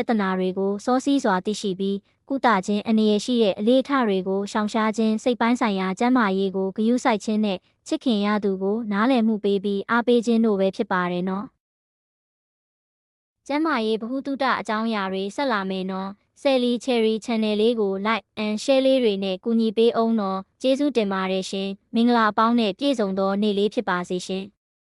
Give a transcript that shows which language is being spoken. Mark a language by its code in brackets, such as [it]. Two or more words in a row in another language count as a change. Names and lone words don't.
[my] ဿနာတွေကိုစောစီးစွာသိရှိပြီးကုသခြင်းအနေရရှိတဲ့အလေးအထားတွေကိုရှောင်ရှားခြင်းစိတ်ပိုင်းဆိုင်ရာကျန်းမာရေးကိုဂရုစိုက်ခြင်းနဲ့ချစ်ခင်ရသူကိုနားလည်မှုပေးပြီးအားပေးခြင်းတို့ပဲဖြစ်ပါတယ်နော်။ကျမ်းမာရေးဗဟုသုတအကြောင်းအရာတွေဆက်လာမယ်နော်ဆယ်လီချယ်ရီ channel လေးကို [en] like and share [my] လေးတွေနဲ့ကူညီပေးအောင်နော်ကျေးဇူးတင်ပါတယ်ရှင်မင်္ဂလာအပေါင်းနဲ့ပြည့်စုံသောနေ့လေးဖြစ်ပါစေရှင်